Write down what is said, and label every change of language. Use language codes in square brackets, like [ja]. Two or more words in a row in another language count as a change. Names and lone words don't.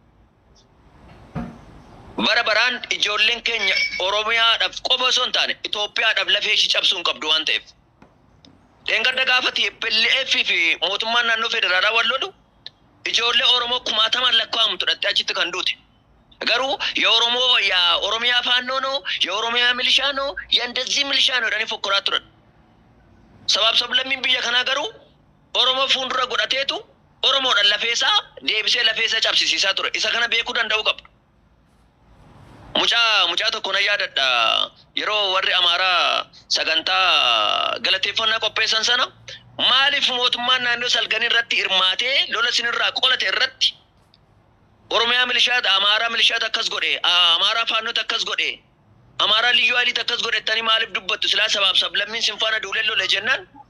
[om] Bara baraan ijoolleen keenya Oromiyaadhaaf qofa osoo hin taane Itoophiyaadhaaf lafee ishii cabsuu hin qabdu waan ta'eef. Dheengadda gaafati PLF fi mootummaan naannoo federaalaa wal lolu ijoollee Oromoo 1000 lakkaa'amtu dhattee achitti kan duute. [am] Garuu የኦሮሚያ ፋኖ ነው የኦሮሚያ ሚሊሻ ነው የእንደዚህ ሚሊሻ ነው ደኒ ፎክራት turan. [om] Sabab lammiin biyya kanaa garuu Oromoo fuuldura godhateetu Oromoodhaan lafeesaa deebisee lafeesaa cabsisiisaa ture. Isa kana beekuu danda'u qabdu. Mucaa tokko na yaadadha yeroo warri Amaaraa sagantaa galateeffannaa qopheessan sana maaliif mootummaan naannoo salganii irratti hirmaatee lola sinirraa qolate irratti Oromiyaa milishaata Amaaraa milishaata akkas godhe Amaaraa faannota akkas godhe Amaaraa liyyuu aliit akkas godhettanii maaliif dubbattu silaa sabab lammiin sinfaana duulee lole jennaan